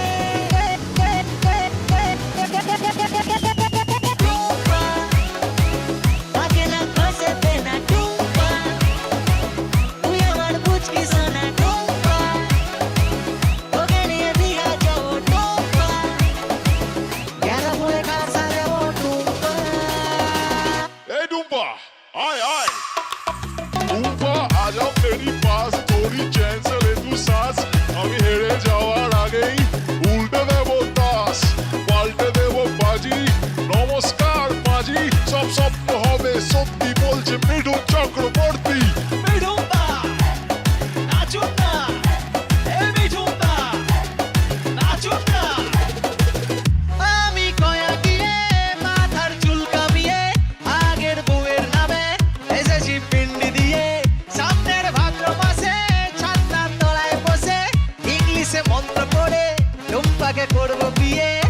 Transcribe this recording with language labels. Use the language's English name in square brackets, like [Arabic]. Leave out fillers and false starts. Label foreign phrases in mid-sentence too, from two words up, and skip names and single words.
[Bangla] টুম্পা তাকে না খসে দে না টুম্পা তুই আমার বুঝবি সোনা টুম্পা তোকে নিয়ে দীঘা যাবো টুম্পা গ্যারা বলে কাছে যাবো টুম্পা [Hindi] ए डूम्पा आय आय डूम्पा आजा मेरी पास थोड़ी चैन से ले तू सांस [Bangla] আমি হেরে যাওয়ার আগেই উল্টে দেব তাস পাল্টে দেব বাজি নমস্কার মাঝি সব সত্য হবে সত্যি বলছে মিঠুন চক্রবর্তী মিঠুনদা নাচুন না এ মিঠুনদা নাচুন না আমি কয়া গিয়ে মাথার চুল কামিয়ে আগের বউয়ের নামে এসেছি পিন্ডি দিয়ে সামনের ভাদ্র মাসে ছাতার তলায় বসে ইংলিশে মন্ত্র পড়ে টুম্পাকে করবো বিয়ে